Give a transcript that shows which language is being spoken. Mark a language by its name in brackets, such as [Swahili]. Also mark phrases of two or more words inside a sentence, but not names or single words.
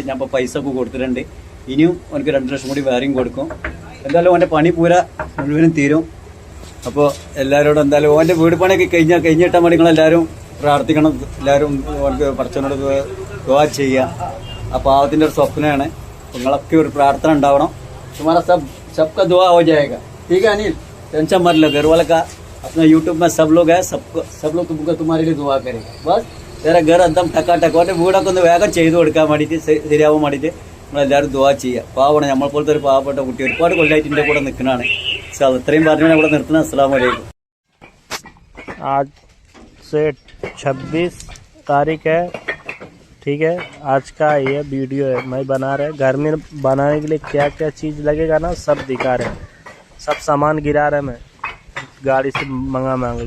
[Malayalam] ഞാൻ ഇപ്പോൾ പൈസ ഒക്കെ കൊടുത്തിട്ടുണ്ട്. ഇനിയും എനിക്ക് 2 ലക്ഷം കൂടി വേറെയും കൊടുക്കും. എന്തായാലും ഓന്റെ പണി മുഴുവനും തീരും. അപ്പോൾ എല്ലാവരോടും എന്തായാലും ഓന്റെ വീട് പണിയൊക്കെ കഴിഞ്ഞിട്ടാൽ മതി. നിങ്ങളെല്ലാവരും പ്രാർത്ഥിക്കണം, എല്ലാവരും ഓർക്ക് പറച്ചവനോട് ദുആ ചെയ്യുക. ആ പാവത്തിന്റെ ഒരു സ്വപ്നമാണ്. നിങ്ങളൊക്കെ ഒരു പ്രാർത്ഥന ഉണ്ടാവണം. [Hindi] तुम्हारा सबका दुआ हो जाएगा, ठीक है अनिल, टेंशन मत लो. घर वाला का अपना यूट्यूब में सब लोग है, सब लोग तुमको तुम्हारे लिए दुआ करेगा. बस तेरा घर एकदम ടക്കാട്ടക്ക. [Malayalam] ഓന്റെ വീടൊക്കെ ഒന്ന് വേഗം ചെയ്തു കൊടുക്കാൻ വേണ്ടിയിട്ട് ശരിയാവാൻ വേണ്ടിയിട്ട് നമ്മളെല്ലാവരും ദുആ ചെയ്യുക. പാവമാണ്, നമ്മളെ പോലത്തെ ഒരു പാവപ്പെട്ട കുട്ടി ഒരുപാട് കൊല്ലമായിട്ട് എൻ്റെ കൂടെ നിൽക്കുന്നതാണ്. ഇത്രയും പറഞ്ഞാൽ ഇവിടെ നിർത്തുന്നത്. [Arabic] السلام عليكم. [Hindi] आज से 26 तारीख है, ठीक है. आज का ये वीडियो है मैं बना रहे. घर में बनाने के लिए क्या क्या चीज़ लगेगा ना सब दिखा रहे. सब सामान गिरा रहे मैं गाड़ी से मंगा के.